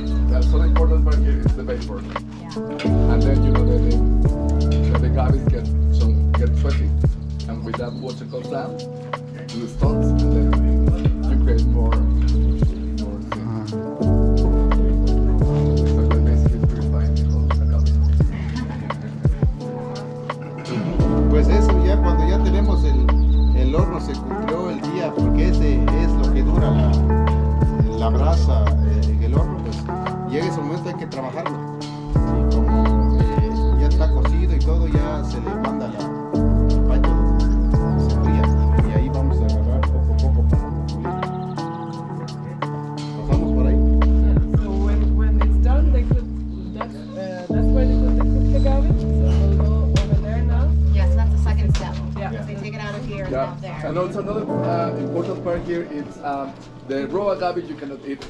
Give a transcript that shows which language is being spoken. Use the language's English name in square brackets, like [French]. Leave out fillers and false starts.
[English] That's so important part here is the vapor. And then you know the agaves get sweaty, and with that water goes down to the stones, and then you create more things. So that basically purifying the whole agave. [Spanish] pues eso ya cuando ya tenemos el horno se cumplió el día, porque ese es lo que dura la brasa en el horno, pues llega ese momento hay que trabajarlo. Y como ya está cocido y todo, ya se le manda al baño donde se fría. Y ahí vamos a agarrar poco a poco para concluir. Pasamos por ahí. [English] So when it's done, they put that's where they put the cooked agave. So we'll go over there now. Yeah, so that's the second step. Yeah. They take it out of here and Yeah, out there. and also another important part here is the raw agave you cannot eat.